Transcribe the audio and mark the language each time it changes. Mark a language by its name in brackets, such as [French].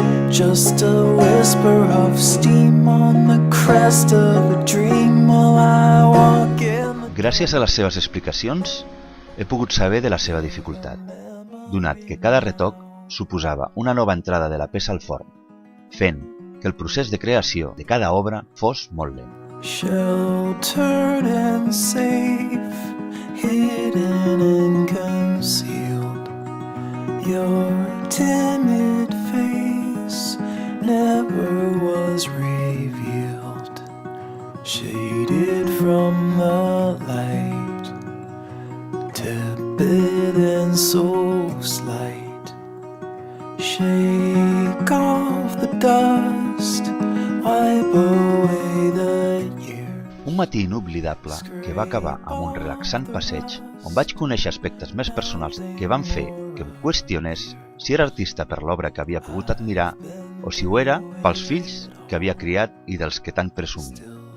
[English] Just a whisper of steam on the crest of a dream while I walk in. [Catalan] Gràcies a les seves explicacions, he pogut saber de la seva dificultat, donat que cada retoc suposava una nova entrada de la peça al forn, fent que el procés de creació de cada obra fos molt lent. [English] Sheltered and safe, hidden and concealed, your timid face never was revealed, shaded from the light, tepid and so slight. Shake off the dust, wipe away the years. [Catalan] Un matí inoblidable que va acabar amb un relaxant passeig on vaig conèixer aspectes més personals que van fer que em qüestionés si era artista per l'obra que havia pogut admirar o si ho era pels fills que havia criat i dels que tant presumia.